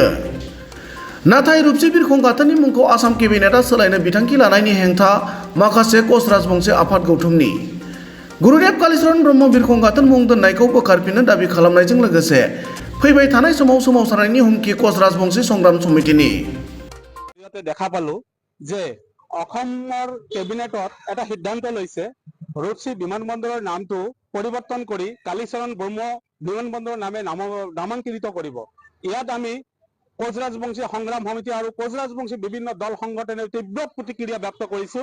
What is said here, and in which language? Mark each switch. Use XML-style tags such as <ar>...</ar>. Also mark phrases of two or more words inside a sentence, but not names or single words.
<brx>नाथाय रुपसि बिरखं गाथोननि मुंखौ आसाम केबिनेटआ सोलायनो बिथांखि लानायनि हेंथा माखासे कच राजबंशी आफाद गौथुमनि। गुरुदेव कालीचरण ब्रह्म बिरखं गाथोन मुं दोननायखौ बोखारफिननो दाबि खालामनायजों लोगोसे फैबाय थानाय समाव सोमावसारनायनि हुमखि कच राजबंशी संग्राम समितिनि।</brx> <as>দেখা পালো যে অসমৰ কেবিনেটত এটা সিদ্ধান্ত লৈছে ৰূপসী বিমানবন্দৰৰ নামটো পৰিৱৰ্তন কৰি কালীচৰণ ব্ৰহ্ম বিমানবন্দৰৰ নামে নামাঙ্কিত কৰিব। ইয়াত আমি কোচ ৰাজবংশী সংগ্ৰাম সমিতি আৰু কোচ ৰাজবংশী বিভিন্ন দল সংগঠনে তীব্ৰ প্ৰতিক্ৰিয়া ব্যক্ত কৰিছো।</as>